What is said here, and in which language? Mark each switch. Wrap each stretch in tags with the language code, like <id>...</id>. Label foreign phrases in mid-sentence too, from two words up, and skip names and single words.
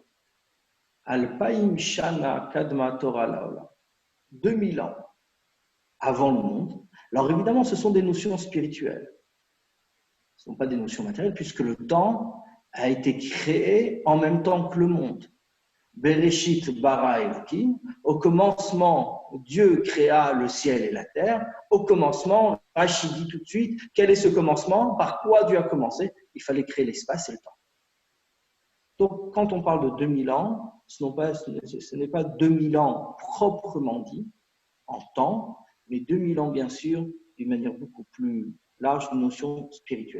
<he>אלפיים שנה קדמה תורה לעולם.</he> <fr>2000 ans avant le monde. Alors évidemment, ce sont des notions spirituelles. Ce ne sont pas des notions matérielles, puisque le temps a été créé en même temps que le monde.</fr> <he>בראשית ברא אלוקים.</he> <fr>Au commencement, Dieu créa le ciel et la terre. Au commencement, Rachid dit tout de suite, quel est ce commencement? Par quoi Dieu a commencé? Il fallait créer l'espace et le temps. Donc, quand on parle de 2000 ans, ce n'est pas 2000 ans proprement dit, en temps, mais 2000 ans, bien sûr, d'une manière beaucoup plus large, une notion spirituelle.</fr>